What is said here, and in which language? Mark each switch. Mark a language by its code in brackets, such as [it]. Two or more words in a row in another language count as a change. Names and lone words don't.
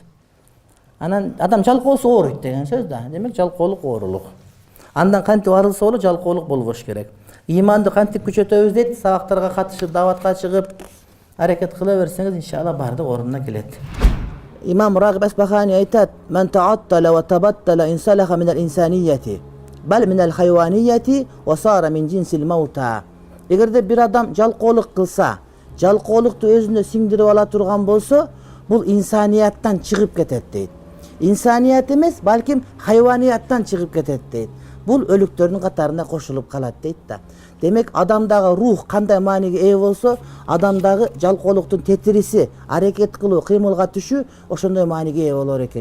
[ky] Анан адам жалкоосу ооруйт деген сөз да. Демек жалкоолук оорулук. Андан кантип арылса болот, жалкоолук болбош керек. Иманды кантип күчөтөбүз дейт, сабактарга катышып, даватка чыгып, аракет кыла берсеңиз, иншалла бардык ордуна келет. [ar] Имам Рагиб Асбахани айтат: "من تعطل وتبطل انسلخ من الإنسانية بل من الحيوانية وصار من جنس الموتى." [ky] Эгерде бир адам жалкоолук кылса, жалкоолукту өзүнө сиңдирип ала турган болсо, бул инсанияттан чыгып кетет дейт. Инсаният эмес, балким хайванияттан чыгып кетет дейт. Бул өлүктөрдүн катарына кошулуп калат дейт да. Демек адамдагы рух кандай мааниге ээ болсо, адамдагы жалкоолуктун тетириси, аракет кылуу, кыймылга түшүү ошондой мааниге ээ болор экен.